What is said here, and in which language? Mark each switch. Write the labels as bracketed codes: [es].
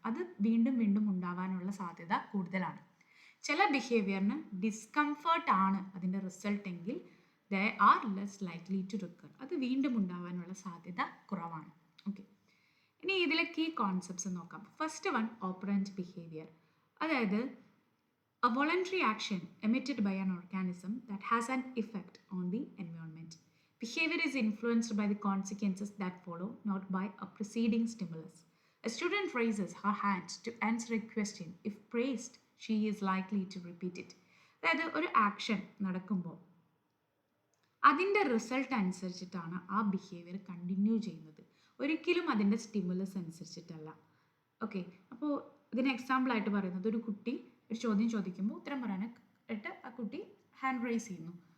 [ml] അത് വീണ്ടും വീണ്ടും ഉണ്ടാവാനുള്ള സാധ്യത കൂടുതലാണ്. ചില ബിഹേവിയറിന് ഡിസ്കംഫർട്ട് ആണ് അതിൻ്റെ റിസൾട്ട് എങ്കിൽ [en] They are less likely to recur. [ml] അത് വീണ്ടും ഉണ്ടാവാനുള്ള സാധ്യത കുറവാണ്. ഓക്കെ, ഇനി ഇതിലെ കീ കോൺസെപ്റ്റ്സ് നോക്കാം. First one, operant behaviour. അതായത് [en] a voluntary action emitted by an organism that has an effect on the environment. Behavior is influenced by the consequences that follow, not by a preceding stimulus. A student raises her hand to answer a question. If praised, she is likely to repeat it. [ml] അതായത് ഒരു action നടക്കുമ്പോൾ അതിൻ്റെ result അനുസരിച്ചിട്ടാണ് ആ behaviour continue ചെയ്യുന്നത്, ഒരിക്കലും അതിൻ്റെ stimulus അനുസരിച്ചിട്ടല്ല. Okay, അപ്പോൾ ഇതിന് എക്സാമ്പിളായിട്ട് പറയുന്നത്, ഒരു കുട്ടി ഒരു ചോദ്യം ചോദിക്കുമ്പോൾ ഉത്തരം പറയാനായിട്ട് ആ കുട്ടി ഹാൻഡ് റൈസ് ചെയ്യുന്നു.